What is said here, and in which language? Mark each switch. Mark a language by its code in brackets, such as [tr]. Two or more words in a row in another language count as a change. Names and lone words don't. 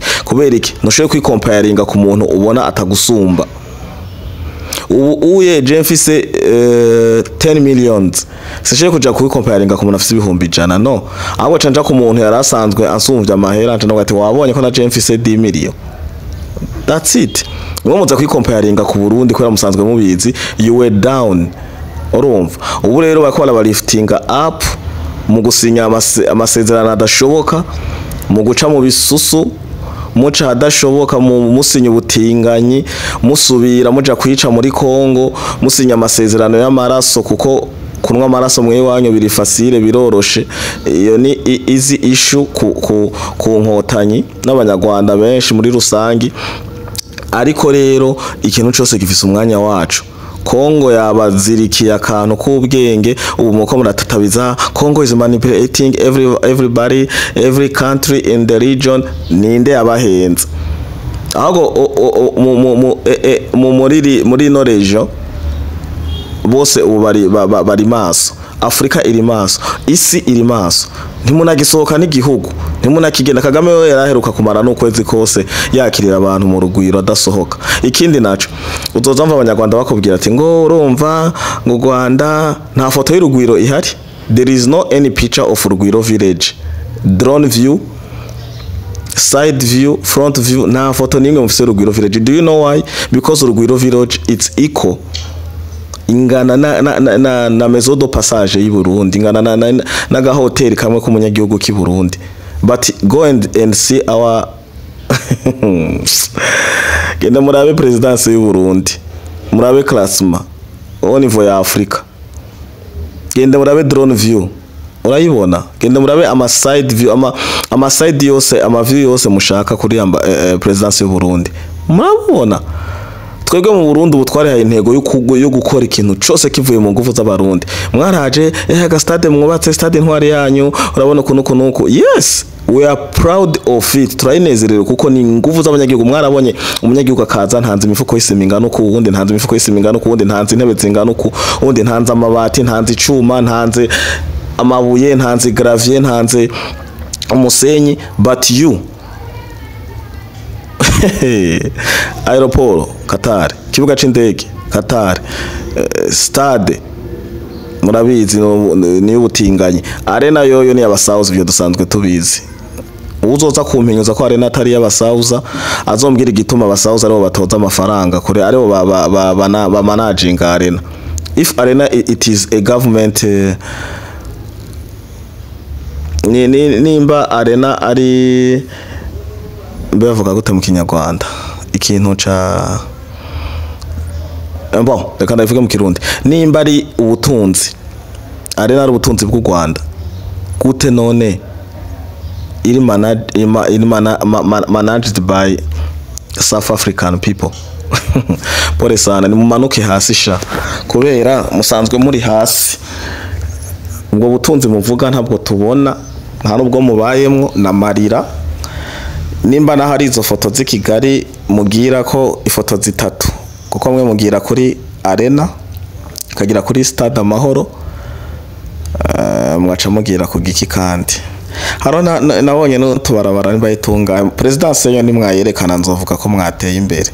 [rn] Kubera iki ntushoboye kwikompayaringa ku muntu ubona atagusumba. Uye mfise 10 millions sije kuja kubikompayaringa ku muntu afise ibihumbi 100, no, ahubwo canja ku muntu yarasanzwe ansumvya amahera anje no ati wabonye ko na mfise 10 million. [en] That's it. [rn] Mwe muza kwikompayaringa ku Burundi kwera musanzwe mubizi, [en] you were down. [rn] Urumva ubu rero bakora baliftinga up mu gusinya amasezerano adashoboka, mu guca mu bisusu, muca hadashoboka, mu musinya ubutinganyi, musubira muja kwica muri Kongo, musinya amasezerano y'amaraso kuko kunwa amaraso mwe wanyu biri facile biroroshe. Iyo ni [en] easy issue [rn] ku nkotanyi n'abanyarwanda benshi muri rusangi. Ariko rero ikintu cyose gifise umwanya wacu. Kongo yabazirikiye akantu k'ubwenge, ubu muko muratatabiza [en] Congo is manipulating everybody, every country in the region. [rn] Ninde yabahenze ahubwo muri no region bose ubu bari maso, Afrika iri maso, isi iri maso, ntimunagisohoka n'igihugu, ntimunakigenda. Kagame we yaraheruka kumara n'ukwezi kose yakirira abantu mu rugwiro adasohoka. Ikindi naco uzozamva abanyarwanda bakubwira ati ngo urumva ngo Rwanda nta foto y'urugwiro ihari. [en] There is no any picture of Rugwiro village, drone view, side view, front view, [rn] nta foto nimwe mufise Rugwiro village. [en] Do you know why? Because Rugwiro village it's equal, [rn] ingana na [fr] maison de passage [rn] y'u Burundi, ingana na ga hotel kamwe ku munyagihugu ki Burundi. [en] But go and see our [rn] genda murabe presidence y'u Burundi, murabe [fr] classement au niveau [rn] ya Afrika, genda murabe [en] drone view [rn] urayibona, genda murabe ama [en] side view, [rn] ama side yose, ama view yose mushaka kuri presidence y'u Burundi murabona. Twebwe mu Burundi ubu twarihaye intego yo gukora ikintu cyose kivuye mu nguvu z'abarundi. Mwaraje aga stade mwubatse, stade ntwari yanyu urabona kunuko. [en] Yes, we are proud of it. [rn] Turayinezerewe kuko ni nguvu z'abanyagihugu. Mwarabonye umunyagihugu akaza ntanze imifuko y'isima ingana uko, ubundi ntanze imifuko y'isima ingana uko, ubundi ntanze intebe zingana uko, ubundi ntanze amabati, ntanze icuma, ntanze amabuye, ntanze gravier, ntanze umusenyi. [en] But you [rn] aeroport Qatar, kibuga c'indege Qatar, stade murabizi ni ubutinganyi, arena yoyo ni abasauza, byo dusanzwe tubizi. Uzoza kumpinyuza ko arena atari y'abasauza azombwira igituma abasauza aribo batoza amafaranga kure, aribo ba managing arena. [en] If arena it is a government [rn] nimba arena ari bavuga gute mu Kinyarwanda ikintu ca bon reka ndavuga mu Kirundi, nimba ari ubutunzi arena ari ubutunzi bw'u Rwanda gute none iri [en] managed by South African people. [sw] Pole sana, [rn] ni mumanuke hasi sha kubera musanzwe muri hasi. Ubwo butunzi muvuga ntabwo tubona, nta nubwo mubayemwo na marira. Nimba na hari izo foto z'i Kigali mugira ko ifoto zitatu, kuko mwe mugira kuri arena kagira kuri stade Amahoro, mwaca mugira ku giki kandi haro nabonye no tubarabara nibayitunga presidence yo nimwayerekana nzovuga ko mwateye imbere.